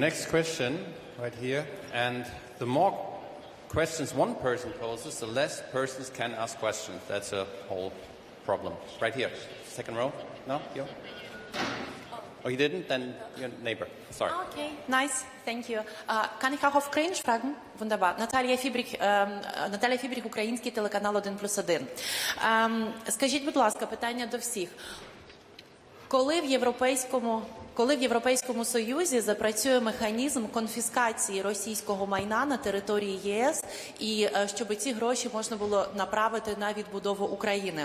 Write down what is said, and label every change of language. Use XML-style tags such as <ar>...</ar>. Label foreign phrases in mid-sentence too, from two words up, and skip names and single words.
<en>Next question, right here. And the more questions one person poses, the less persons can ask questions. That's a whole problem. Right here, second row. No? You? Oh, you didn't? Then your neighbor. Sorry. Okay, nice. Thank you.</en> <de>Kann ich auch auf Ukrainisch fragen? Wunderbar.</de> <uk>Наталія Фібрік, український телеканал 1+1. Скажіть, будь ласка, питання до всіх. Коли в Європейському Союзі запрацює механізм конфіскації російського майна на території ЄС, і щоб ці гроші можна було направити на відбудову України?</uk>